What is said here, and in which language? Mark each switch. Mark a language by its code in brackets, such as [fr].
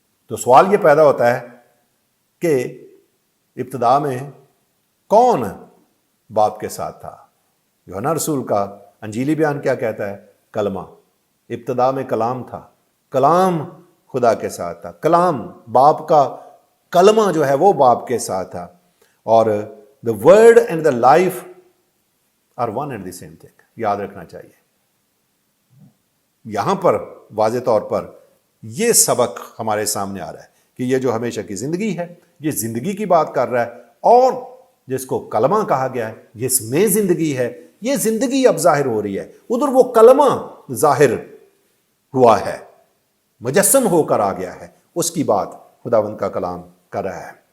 [ur] تو سوال یہ پیدا ہوتا ہے کہ ابتدا میں کون باپ کے ساتھ تھا؟ یوحنا رسول کا انجیلی بیان کیا کہتا ہے؟ کلمہ. ابتدا میں کلام تھا, کلام خدا کے ساتھ تھا, کلام باپ کا, کلمہ جو ہے وہ باپ کے ساتھ تھا. [en] اور the word and the life are one and the same thing. [ur] یاد رکھنا چاہیے. یہاں پر واضح طور پر یہ سبق ہمارے سامنے آ رہا ہے کہ یہ جو ہمیشہ کی زندگی ہے, یہ زندگی کی بات کر رہا ہے, اور جس کو کلمہ کہا گیا ہے جس میں زندگی ہے, یہ زندگی اب ظاہر ہو رہی ہے. ادھر وہ کلمہ ظاہر ہوا ہے, مجسم ہو کر آ گیا ہے, اس کی بات خداوند کا کلام کر رہا ہے.